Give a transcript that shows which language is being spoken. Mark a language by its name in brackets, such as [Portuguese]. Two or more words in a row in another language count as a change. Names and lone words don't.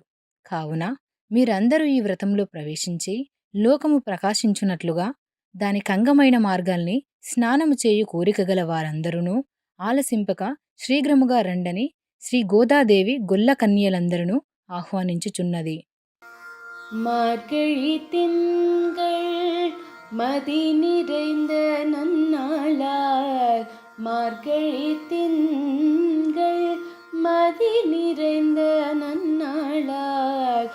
[Telugu] కావున మీరందరూ ఈ వ్రతంలో ప్రవేశించి లోకము ప్రకాశించున్నట్లుగా దానికంగమైన మార్గాల్ని స్నానము చేయు కోరికగల వారందరూ ఆలసింపక శీఘ్రముగా రండని శ్రీ గోదాదేవి గొల్ల కన్యలందరూ ఆహ్వానించుచున్నది. [Tamil] மார்கழி திங்கள் மதி நிறைந்த நன்னாளார். மார்கழி திங்கள் மதி நிறைந்த நன்னாளார்.